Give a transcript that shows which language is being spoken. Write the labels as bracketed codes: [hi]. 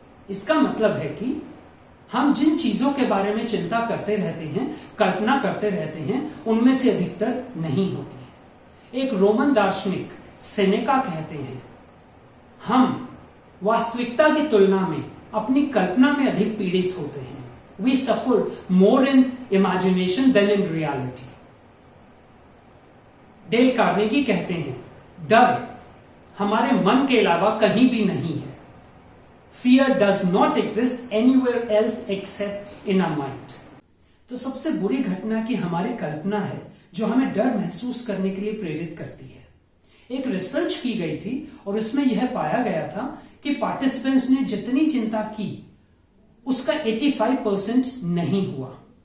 [hi] इसका मतलब है कि हम जिन चीजों के बारे में चिंता करते रहते हैं, कल्पना करते रहते हैं, उनमें से अधिकतर नहीं होती है। एक रोमन दार्शनिक सेनेका कहते हैं, हम वास्तविकता की तुलना में अपनी कल्पना में अधिक पीड़ित होते हैं। [en] We suffer more in imagination than in reality. [hi] Dale Carnegie कहते हैं, डर हमारे मन के अलावा कहीं भी नहीं है। [en] Fear does not exist anywhere else except in our mind. [hi] तो सबसे बुरी घटना की हमारी कल्पना है जो हमें डर महसूस करने के लिए प्रेरित करती है। एक रिसर्च की गई थी और उसमें यह पाया गया था कि पार्टिसिपेंट्स ने जितनी चिंता की उसका 85% नहीं हुआ।